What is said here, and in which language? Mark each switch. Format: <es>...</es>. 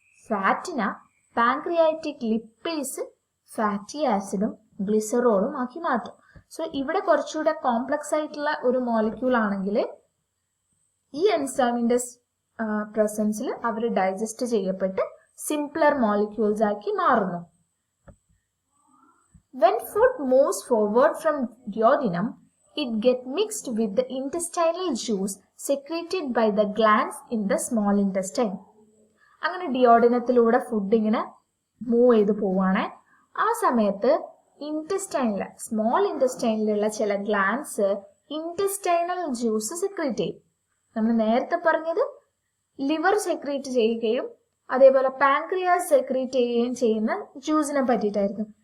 <ml>ഫാറ്റിനെ pancreatic lipase fatty ആസിഡും ഗ്ലിസറോളും ആക്കി മാറ്റും. സോ ഇവിടെ കുറച്ചുകൂടെ കോംപ്ലക്സ് ആയിട്ടുള്ള ഒരു മോളിക്യൂൾ ആണെങ്കിൽ ഈ എൻസൈമിന്റെ പ്രസൻസിൽ അവർ ഡൈജസ്റ്റ് ചെയ്യപ്പെട്ട് സിംപ്ലർ മോളിക്യൂൾസ് ആക്കി മാറുന്നു.</ml> <en>When food moves forward from duodenum, it gets mixed with the intestinal juice secreted by the glands in the small intestine.</en> <ml>അങ്ങനെ ഡിയോഡിനത്തിലൂടെ ഫുഡ് ഇങ്ങനെ മൂവ് ചെയ്ത് പോവാണ്. ആ സമയത്ത് ഇൻറ്റസ്റ്റൈനിലെ സ്മോൾ ഇൻറ്റസ്റ്റൈനിലുള്ള ചില ഗ്ലാൻസ് ഇൻറ്റസ്റ്റൈനൽ ജ്യൂസ് സെക്രീറ്റ് ചെയ്യും. നമ്മൾ നേരത്തെ പറഞ്ഞത് ലിവർ സെക്രീറ്റ് ചെയ്യുകയും അതേപോലെ പാൻക്രിയാസ് സെക്രീറ്റ് ചെയ്യുകയും ചെയ്യുന്ന ജ്യൂസിനെ പറ്റിയിട്ടായിരുന്നു.</ml>